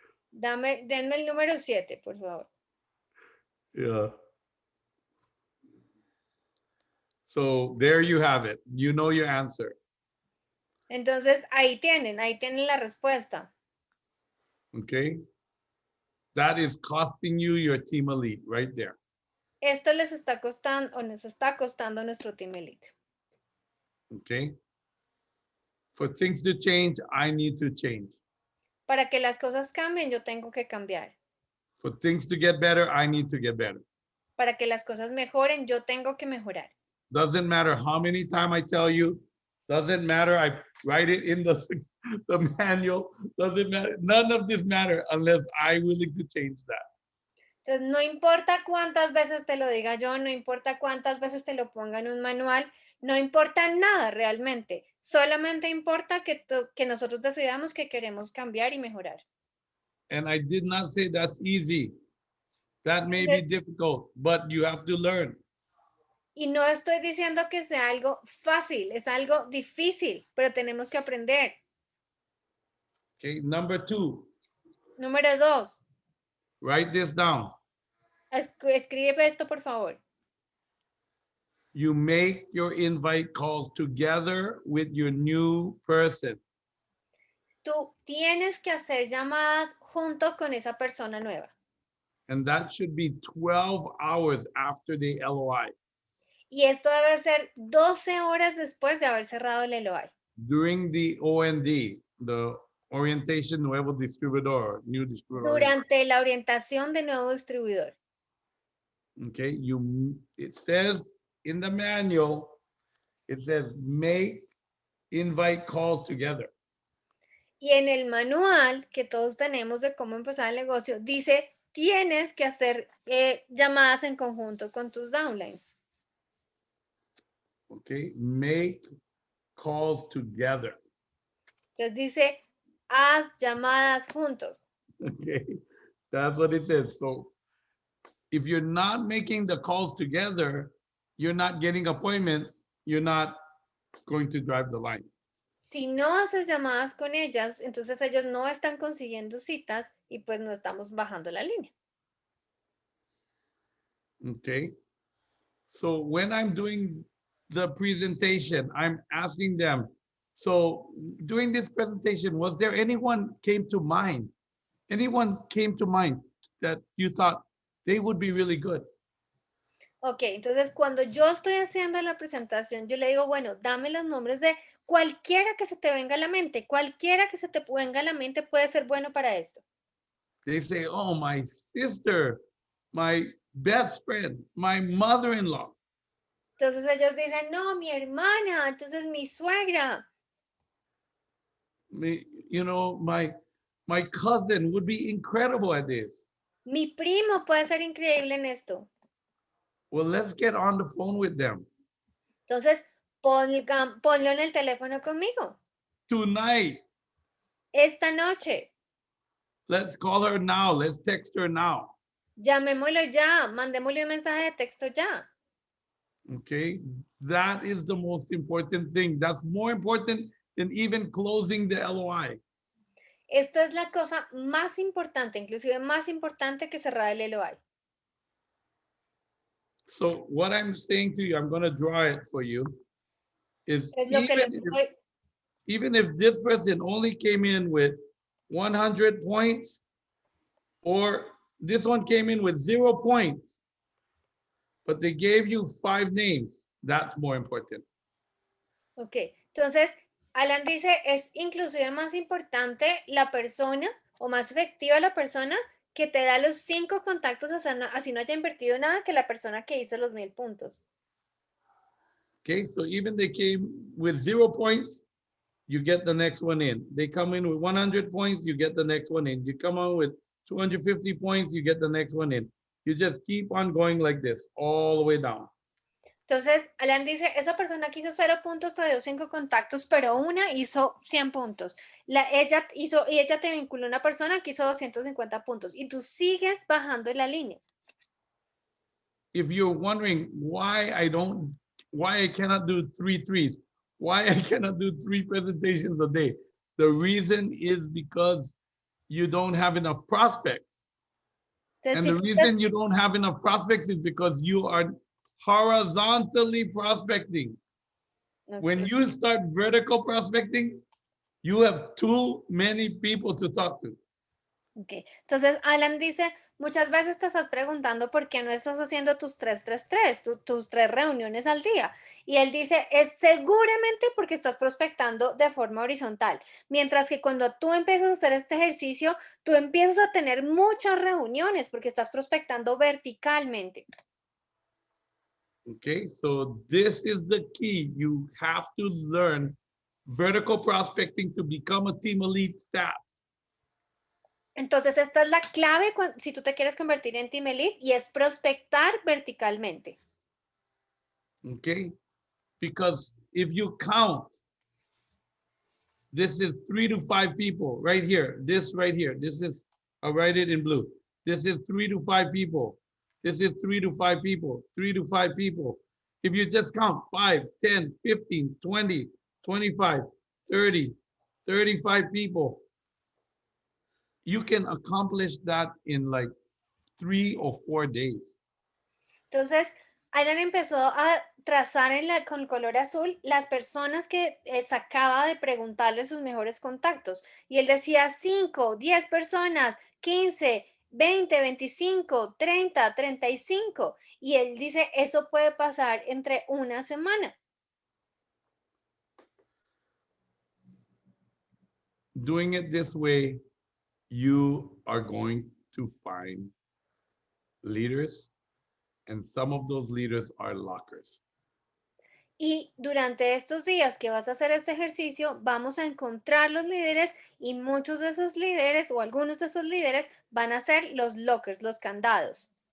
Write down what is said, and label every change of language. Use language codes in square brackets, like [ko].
[es] Denme el número 7, por favor. [en] Yeah. So there you have it. You know your answer. [es] Entonces, ahí tienen la respuesta. [en] Okay? That is costing you your team elite right there. [es] Esto les está costando o nos está costando nuestro team elite. [en] Okay? For things to change, I need to change. [es] Para que las cosas cambien, yo tengo que cambiar. [en] For things to get better, I need to get better. [es] Para que las cosas mejoren, yo tengo que mejorar. [en] Doesn't matter how many times I tell you, doesn't matter, I write it in the manual, doesn't matter, none of this matter unless I'm willing to change that. [es] Entonces, no importa cuántas veces te lo diga yo, no importa cuántas veces te lo ponga en un manual, no importa nada realmente. Solamente importa que nosotros decidamos que queremos cambiar y mejorar. [en] And I did not say that's easy. That may be difficult, but you have to learn. [es] Y no estoy diciendo que sea algo fácil, es algo difícil, pero tenemos que aprender. [en] Okay, number 2. [es] Número 2. [en] Write this down. [es] Escribe esto, por favor. [en] You make your invite calls together with your new person. [es] Tú tienes que hacer llamadas junto con esa persona nueva. [en] And that should be 12 hours after the LOI. [es] Y esto debe ser 12 horas después de haber cerrado el LOI. [en] During the OND, the Orientation Nuevo Distribuidor, New Distribuidor. [es] Durante la orientación de nuevo distribuidor. [en] Okay, it says in the manual, it says make invite calls together. [es] Y en el manual que todos tenemos de cómo empezar el negocio, dice, tienes que hacer llamadas en conjunto con tus downlines. [en] Okay, make calls together. [es] Entonces dice, haz llamadas juntos. [en] Okay, that's what it says. So if you're not making the calls together, you're not getting appointments, you're not going to drive the line. Si no haces llamadas con ellas, entonces ellos no están consiguiendo citas y pues no estamos bajando la línea. Okay, so when I'm doing the presentation, I'm asking them, so during this presentation, was there anyone came to mind? Anyone came to mind that you thought they would be really good? [es] Ok, entonces cuando yo estoy haciendo la presentación, yo le digo, bueno, dame los nombres de cualquiera que se te venga a la mente. Cualquiera que se te venga a la mente puede ser bueno para esto. [en] They say, oh, my sister, my best friend, my mother-in-law. [es] Entonces ellos dicen, no, mi hermana, entonces mi suegra. [en] You know, my cousin would be incredible at this. [es] Mi primo puede ser increíble en esto. [en] Well, let's get on the phone with them. [es] Entonces, ponlo en el teléfono conmigo. [en] Tonight. [es] Esta noche. [en] Let's call her now. Let's text her now. [es] Llamémoslo ya. Mandémosle un mensaje de texto ya. [en] Okay. That is the most important thing. That's more important than even closing the LOI. [es] Esto es la cosa más importante, inclusive más importante que cerrar el LOI. [en] So what I'm saying to you, I'm going to draw it for you, is [es] Es lo que le estoy. [en] even if this person only came in with 100 points, or this one came in with 0 points, but they gave you 5 names, that's more important. [es] Ok, entonces Alan dice, es inclusive más importante la persona o más efectiva la persona que te da los 5 contactos así no haya invertido nada que la persona que hizo los 1000 puntos. [en] Okay, so even they came with 0 points, you get the next one in. They come in with 100 points, you get the next one in. You come on with 250 points, you get the next one in. You just keep on going like this all the way down. Entonces, Alan dice, esa persona que hizo 0 puntos te dio 5 contactos, pero una hizo 100 puntos. Ella te vinculó una persona que hizo 250 puntos y tú sigues bajando en la línea. If you're wondering why I cannot do 3 threes, why I cannot do 3 presentations a day, the reason is because you don't have enough prospects. [es] Entonces, [en] And [es] si tú [en] reason you don't have enough prospects is because you are horizontally prospecting. When Okay. you start vertical prospecting, you have too many people to talk to. [es] Ok, entonces Alan dice, muchas veces te estás preguntando por qué no estás haciendo tus 333, tus 3 reuniones al día. Y él dice, es seguramente porque estás prospectando de forma horizontal. Mientras que cuando tú empiezas a hacer este ejercicio, tú empiezas a tener muchas reuniones porque estás prospectando verticalmente. [en] Okay, so this is the key. You have to learn vertical prospecting to become a team elite staff. [es] Entonces, esta es la clave si tú te quieres convertir en Team Elite y es prospectar verticalmente. [en] Okay, because if you count, this is 3 to 5 people right here. This right here. This is, I'll write it in blue. This is 3 to 5 people. This is 3 to 5 people, 3 to 5 people. If you just count 5, 10, 15, 20, 25, 30, 35 people, you can accomplish that in like 3 or 4 days. [es] Entonces, Alan empezó a trazar con el color azul las personas que sacaba de preguntarle sus mejores contactos. Y él decía 5, 10 personas, 15, 20, 25, 30, 35. Y él dice, eso puede pasar entre una semana. [en] Doing it this way, you are going to find leaders, and some of those leaders are lockers. [es] Y durante estos días que vas a hacer este ejercicio, vamos a encontrar los líderes y muchos de esos líderes o algunos de esos líderes van a ser los lockers, los candados.